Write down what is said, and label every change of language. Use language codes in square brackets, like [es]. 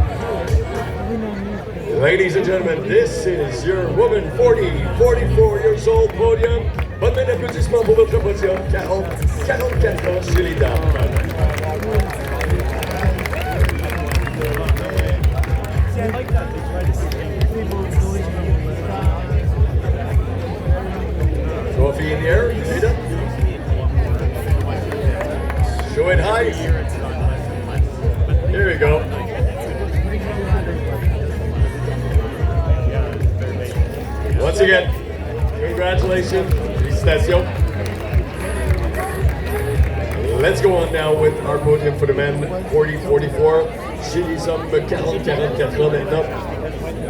[en] Ladies and gentlemen, this is your woman 44 years old podium. [fr] Bonne main d'applaudissements pour votre podium, 44 ans chez les dames. [en] Trophy in the air, Rita. Show it high. Here we go. Once again, congratulations, [fr] félicitations. [en] Let's go on now with our podium for the men, 40-44. [fr] Chez les hommes, 40-44 ans maintenant.